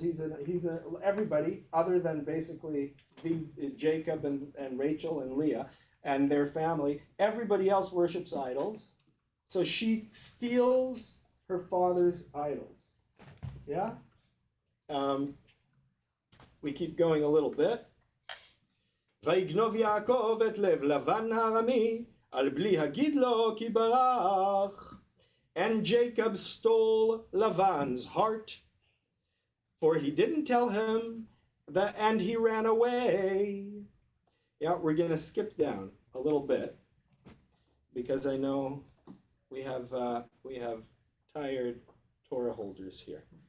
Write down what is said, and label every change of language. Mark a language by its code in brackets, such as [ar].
[en] He's everybody other than basically these Jacob and Rachel and Leah and their family. Everybody else worships idols. So she steals her father's idols. Yeah? We keep going a little bit. [he] ויגנוב יעקב את לב לבן הארמי על בלי הגיד לו כי ברח. [en] And Jacob stole Lavan's heart, for he didn't tell him that, and he ran away. Yeah, we're going to skip down a little bit because I know we have tired Torah holders here.